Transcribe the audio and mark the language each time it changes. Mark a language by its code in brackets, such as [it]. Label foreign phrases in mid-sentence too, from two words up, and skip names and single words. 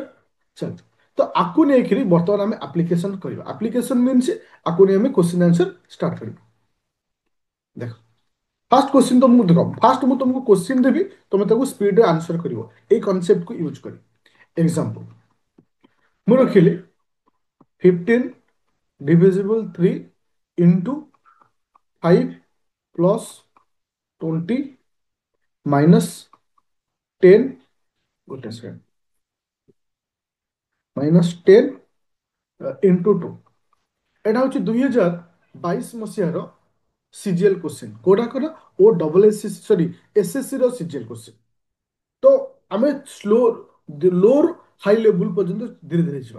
[or] ଚାଲ, ତ ଆକୁ ନେଇକିରି ବର୍ତ୍ତମାନ ଆମେ ଆପ୍ଲିକେସନ କରିବା। [en] application means [or] ଆକୁ ନେଇ ଆମେ [en] question answer start [or] କରିବା। ଦେଖ, [en] first question [or] ତମକୁ ଦେଖ, ଫାର୍ଷ୍ଟ ମୁଁ ତମକୁ କ୍ୱେଶ୍ଚିନ୍ ଦେବି, ତମେ ତାକୁ ସ୍ପିଡରେ ଆନ୍ସର କରିବ ଏଇ କନସେପ୍ଟକୁ ୟୁଜ୍ କରି। [en] ଏକ୍ସାମ୍ପଲ [or] ମୁଁ ରଖିଲି [en] 15 divisible 3 into 5 plus 20 minus 10, [or] ଗୋଟେ ସେକେଣ୍ଡ, [en] minus 10 into 2। [or] ଏଟା ହଉଛି 2022 ମସିହାର [en] CGL question. [or] କୋଉଟା କର, ଓ [en] double S sorry SSC [or] ର [en] CGL question. [or] ତ ଆମେ ସ୍ଲୋ ଲୋର [en] high level [or] ପର୍ଯ୍ୟନ୍ତ ଧୀରେ ଧୀରେ ଯିବା।